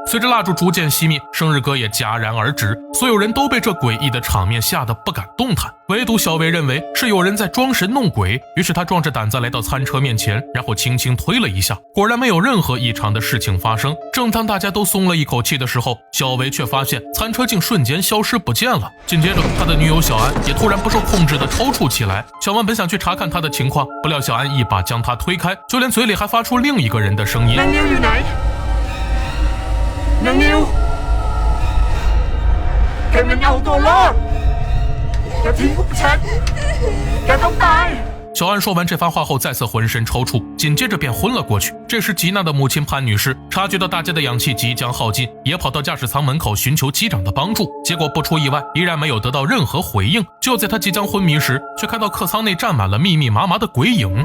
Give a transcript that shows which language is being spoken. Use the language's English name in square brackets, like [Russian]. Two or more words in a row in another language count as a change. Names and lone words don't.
[Chinese] 随着蜡烛逐渐熄灭，生日歌也戛然而止。所有人都被这诡异的场面吓得不敢动弹，唯独小维认为是有人在装神弄鬼，于是他壮着胆子来到餐车面前，然后轻轻推了一下，果然没有任何异常的事情发生。正当大家都松了一口气的时候，小维却发现餐车竟瞬间消失不见了。紧接着，他的女友小安也突然不受控制地抽搐起来。小王本想去查看他的情况，不料小安一把将他推開，就連嘴裡還發出另一個人的聲音。 [Thai] นางนิวอยู่ไหนนางนิวแกมันเอาตัวรอดอย่าทิ้งพวกฉันแกต้องตาย [Chinese] 小安说完这番话后，再次浑身抽搐，紧接着便昏了过去。这时，吉娜的母亲潘女士察觉到大家的氧气即将耗尽，也跑到驾驶舱门口寻求机长的帮助。结果不出意外，依然没有得到任何回应。就在她即将昏迷时，却看到客舱内站满了密密麻麻的鬼影。